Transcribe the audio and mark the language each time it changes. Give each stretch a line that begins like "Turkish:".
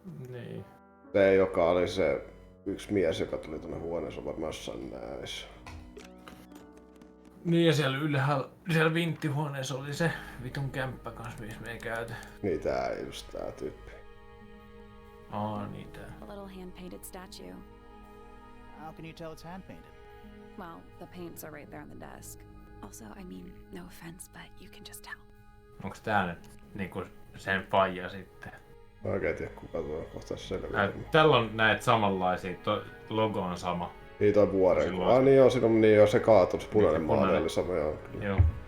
Finnish: Niin. Se, joka oli se yksi mies, joka tuli tuonne huoneeseen varmaan jossain näissä. Niin ja siellä ylhäällä, siellä vinttihuoneessa oli se vitun kämppä kans, missä me ei käyty. Niin tää tyyppi. Niin tää.
English: A little hand-painted statue. How can you tell it's hand-painted? Well, the paints are right there on the desk. Also, I mean, no offense, but you can just tell.
Finnish: Onks tää nyt niinku sen faija sitten? Mä oikein tiedä kuka tuo kohta selviää. Tällä on näitä samanlaisia, logo on sama. Niin toi vuoren. Niin joo, siinä on niin joo, se kaatuu, se punainen maali oli sama joo. Joo.